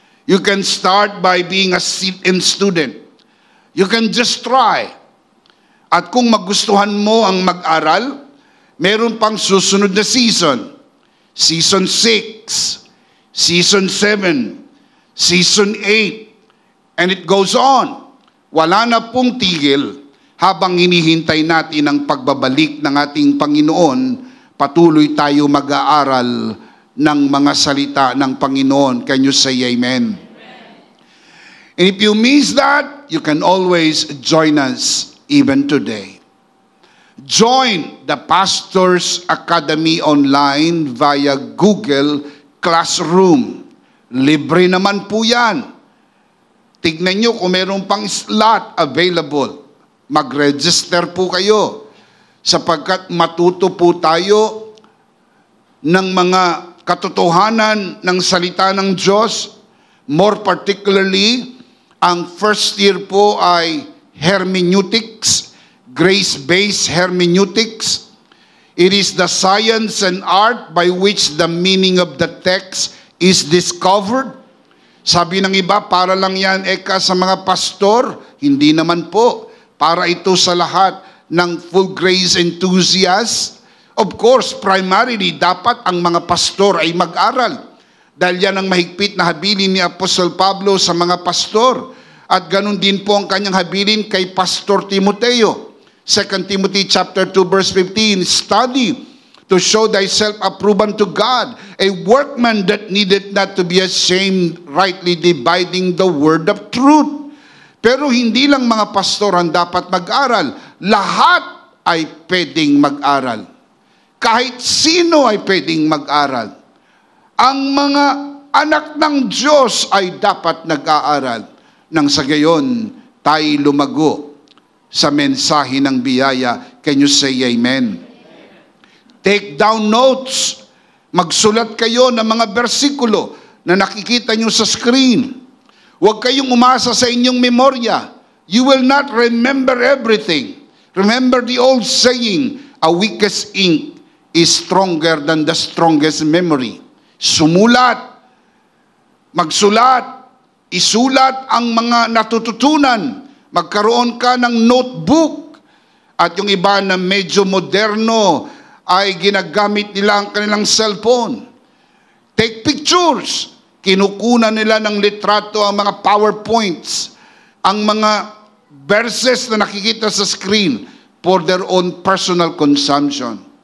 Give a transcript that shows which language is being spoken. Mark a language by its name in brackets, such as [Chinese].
[English] You can start by being a sit-in student. You can just try. [Filipino] At kung magustuhan mo ang mag-aral, meron pang susunod na season. [English] Season 6, Season 7, Season 8, and it goes on. [Filipino] Wala na pong tigil habang hinihintay natin ang pagbabalik ng ating Panginoon. Patuloy tayo mag-aaral ng mga salita ng Panginoon. [English] Can you say amen? And if you miss that, you can always join us even today. Join the Pastors Academy online via Google Classroom. [Filipino] Libre naman po yan. Tignan nyo kung meron pang slot available. Mag-register po kayo sapagkat matuto po tayo ng mga katotohanan ng salita ng Diyos. [English] More particularly, ang first year po ay hermeneutics, grace-based hermeneutics. It is the science and art by which the meaning of the text is discovered. [Filipino] Sabi ng iba, para lang yan sa mga pastor. Hindi naman po. Para ito sa lahat ng full grace enthusiasts. [English] Of course, primarily, [Filipino] dapat ang mga pastor ay mag-aral. Dahil yan ang mahigpit na habilin ni Apostol Pablo sa mga pastor. At ganun din po ang kanyang habilin kay Pastor Timoteo. [English] 2 Timothy chapter 2 verse 15, study to show thyself approved unto God, a workman that needeth not to be ashamed, rightly dividing the word of truth. [Filipino] Pero hindi lang mga pastor ang dapat mag-aral. Lahat ay pwedeng mag-aral. Kahit sino ay pwedeng mag-aral. Ang mga anak ng Diyos ay dapat nag-aaral. Nang sa gayon, tayo lumago sa mensahe ng biyaya. [English] Can you say amen? Take down notes. [Filipino] Magsulat kayo ng mga bersikulo na nakikita nyo sa screen. Huwag kayong umasa sa inyong memorya. [English] You will not remember everything. Remember the old saying, a weakest ink is stronger than the strongest memory. [Filipino] Sumulat. Magsulat. Isulat ang mga natututunan. Magkaroon ka ng notebook. At yung iba na medyo moderno ay ginagamit nila ang kanilang cellphone. [English] Take pictures. [Filipino] Kinukunan nila ng litrato ang mga PowerPoints, ang mga verses na nakikita sa screen [English] for their own personal consumption.